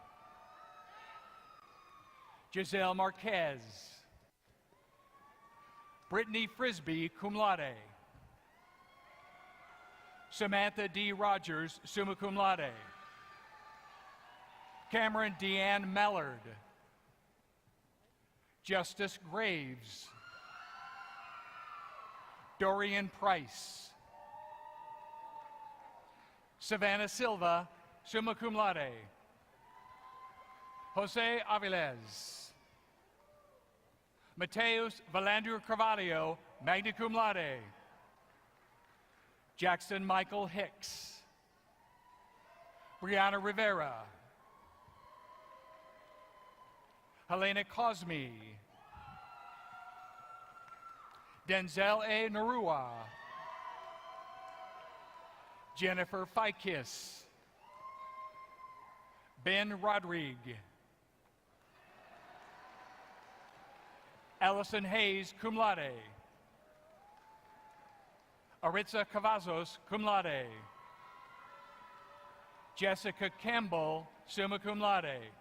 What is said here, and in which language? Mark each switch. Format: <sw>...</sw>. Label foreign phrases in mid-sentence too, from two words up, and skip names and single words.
<en>Giselle Marquez. Brittany Frisbee,</en> <la>cum laude.</la> <en>Samantha D. Rogers,</en> <la>summa cum laude.</la> <en>Cameron Deanne Mallard. Justice Graves. Dorian Price. Savannah Silva,</en> <la>summa cum laude.</la> <en>Jose Aviles. Mateus Valandur Carvalho,</en> <la>magna cum laude.</la> <en>Jackson Michael Hicks. Brianna Rivera. Helena Cosme. Denzel A. Narua. Jennifer Fikis. Ben Rodrigue. Allison Hayes,</en> <la>cum laude.</la> <en>Aritza Cavazos,</en> <la>cum laude.</la> <en>Jessica Campbell,</en> <la>summa cum laude.</la>